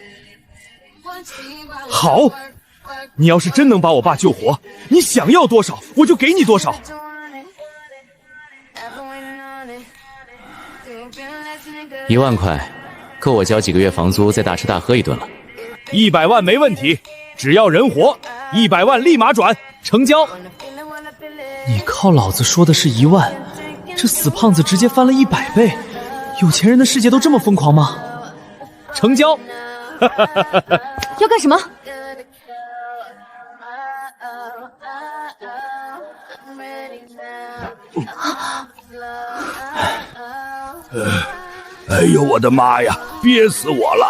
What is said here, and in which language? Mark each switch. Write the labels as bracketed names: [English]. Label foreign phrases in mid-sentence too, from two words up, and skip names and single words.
[Chinese] 好，你要是真能把我爸救活，你想要多少我就給你多少。 1萬塊，夠我交幾個月房租，再大吃大喝一頓了。 100萬沒問題，只要人活，100萬立馬轉，成交。你靠老子說的是1萬，這死胖子直接翻了100倍，有錢人的世界都這麼瘋狂嗎？成交。要幹什麼？哎呦我的妈呀，憋死我了！